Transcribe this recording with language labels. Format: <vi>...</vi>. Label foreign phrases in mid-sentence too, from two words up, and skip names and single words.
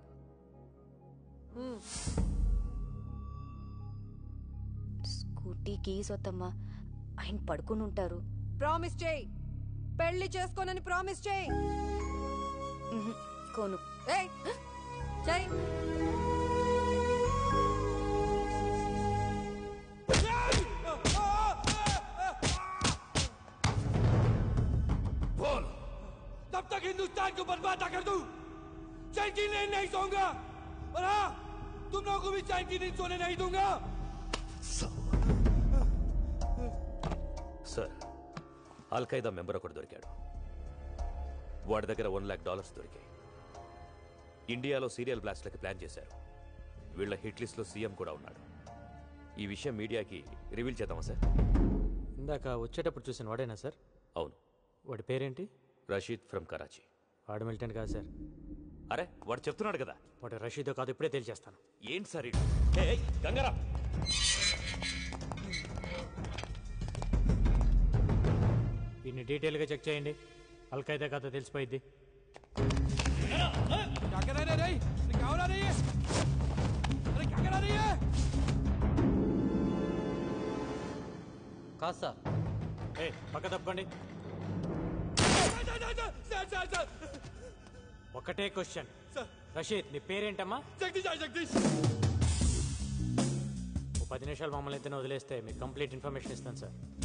<en>scooty keys</en> <te>వద్దమ్మా, ఆయన పడుకుని ఉంటారు. ప్రామిస్ చేయి, పెళ్లి చేసుకోనని ప్రామిస్ చేయి. కోను ఏయ్ చెయ్.</te> <hi>बोल तब तक हिंदुस्तान को बर्बाद ना कर दूं, चैन की नींद नहीं सोऊंगा। और हाँ, तुम लोगों को भी चैन की नींद सोने नहीं दूंगा।</hi> <te>సార్, అల్ఖైదా మెంబర్ ఒకటి దొరికాడు. వాడి దగ్గర $1 lakh దొరికాయి. ఇండియాలో సీరియల్ బ్లాస్ట్లకి ప్లాన్ చేశారు. వీళ్ళ</te> <en>hit list</en> <te>లో సీఎం కూడా ఉన్నాడు. ఈ విషయం మీడియాకి రివీల్ చేద్దామా సార్? ఇందాక వచ్చేటప్పుడు చూసిన వాడేనా సార్? అవును. వాడి పేరేంటి? రషీద్ ఫ్రమ్ కరాచీ. వాడు మిలిటెంట్ కాదు సార్. అరే, వాడు చెప్తున్నాడు కదా. వాడు రషీదో కాదు, ఇప్పుడే తెలిచేస్తాను. ఏంటి సార్ ఇది? గంగారా, దీన్ని డీటెయిల్గా చెక్ చేయండి. అల్ఖైదా కాదో తెలిసిపోయింది.</te> <hi>क्या कर रहे रे? क्या हो रहा है? अरे क्या करा रही है?</hi> <te>కాదు సార్. పక్క తప్పుకోండి. ఒకటే క్వశ్చన్. రషీద్, నీ పేరేంటమ్మా? జగదీష్. ఓ 10 నిమిషాలు మమ్మల్ని ఇద్దరిని వదిలేస్తే మీకు</te> <en>complete information</en> <te>ఇస్తాను సార్.</te>